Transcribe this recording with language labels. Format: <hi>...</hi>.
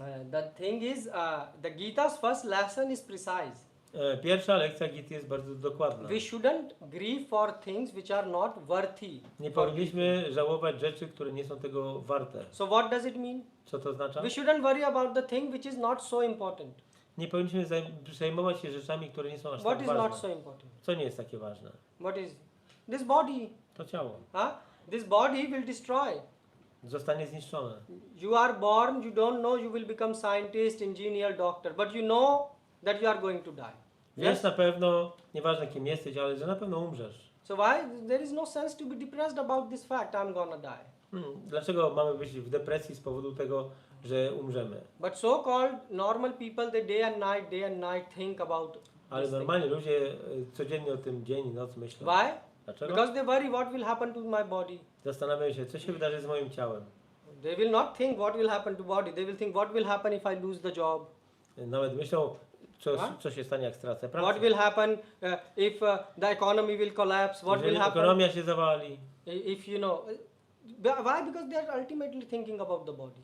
<en>The thing is, the Gita's first lesson is precise.</en> <pl>Pierwsza lekcja Gity jest bardzo dokładna.</pl> <en>We shouldn't grieve for things which are not worthy.</en> <pl>Nie</pl> <en>for</en> <pl>powinniśmy żałować rzeczy, które nie są tego warte.</pl> <en>So what does it mean?</en> <pl>Co to oznacza?</pl> <en>We shouldn't worry about the thing which is not so important.</en> <pl>Nie powinniśmy przejmować się rzeczami, które nie są aż</pl> <en>What</en> <pl>tak</pl> <en>is not</en> <pl>ważne.</pl> <en>so important?</en> <pl>Co nie jest takie ważne?</pl> <en>What is this body?</en> <pl>To ciało.</pl> <en>This body will destroy.</en> <pl>Zostanie zniszczone.</pl> <en>You are born, you don't know you will become scientist, engineer, doctor, but you know that you are going to die.</en> <pl>Wiesz na pewno, nieważne kim jesteś, ale że na pewno umrzesz.</pl> <en>So why there is no sense to be depressed about this fact, I'm gonna die.</en> <pl>Dlaczego mamy być w depresji z powodu tego, że umrzemy?</pl> <en>But so-called normal people, they day and night think about</en> <pl>Ale</pl> <en>this thing.</en> <pl>normalnie ludzie codziennie o tym dzień i noc myślą.</pl> <en>Why?</en> <pl>Dlaczego?</pl> <en>Because they worry what will happen to my body.</en> <pl>Zastanawiają się, co się wydarzy z moim ciałem.</pl> <en>They will not think what will happen to body. They will think what will happen if I lose the job.</en> <pl>Nawet myślą, co się stanie, jak stracę pracę.</pl> <en>What will happen if the economy will collapse? What</en> <pl>Jeżeli</pl> <en>will happen</en> <pl>ekonomia się zawali.</pl> <en>if you know? Why? Because they are ultimately thinking about the body.</en>